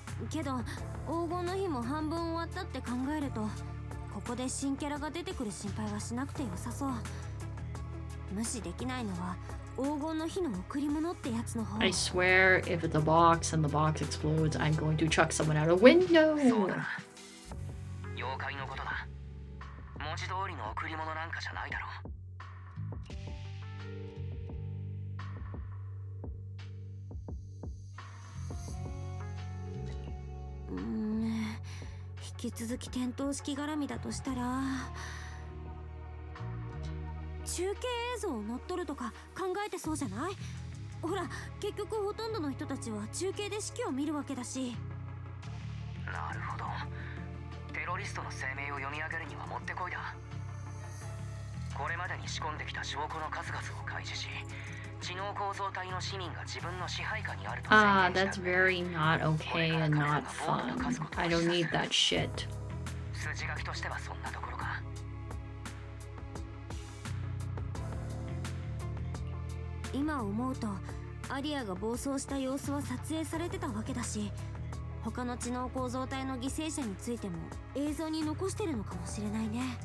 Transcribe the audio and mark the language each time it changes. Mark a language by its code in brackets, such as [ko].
[ja] けど黄金の日も半分終わったって考えると、ここで新キャラが出てくる心配はしなくて良さそう。無視できないのは黄金の日の贈り物ってやつの方。 [en] I swear, if it's a box and the box explodes, I'm going to chuck someone out a window. [ja] そうだ。妖怪のことだ。文字通りの贈り物なんかじゃないだろう。引き続き点灯式絡みだとしたら、中継映像を乗っ取るとか考えてそうじゃない？ほら、結局ほとんどの人たちは中継で式を見るわけだし。なるほど。テロリストの声明を読み上げるにはもってこいだ。これまでに仕込んできた証拠の数々を開示し、知能構造体の市民が自分の支配下にあると宣言した。 [en] That's very not okay and not fun. I don't need that shit. [ja] 筋書きとしてはそんなところか。今思うとアリアが暴走した様子は撮影されてたわけだし、他の知能構造体の犠牲者についても映像に残してるのかもしれないね。